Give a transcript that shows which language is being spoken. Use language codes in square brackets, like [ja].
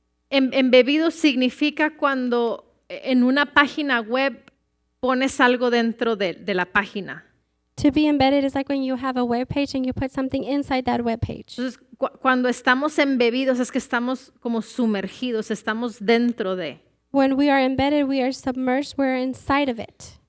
[es] Embebido significa cuando en una página web pones algo dentro de la página. [en] To be embedded is like when you have a web page and you put something inside that web page. [es] Entonces, cuando estamos embebidos es que estamos como sumergidos, estamos dentro de. [en] When we are embedded, we are submerged, we're inside of it.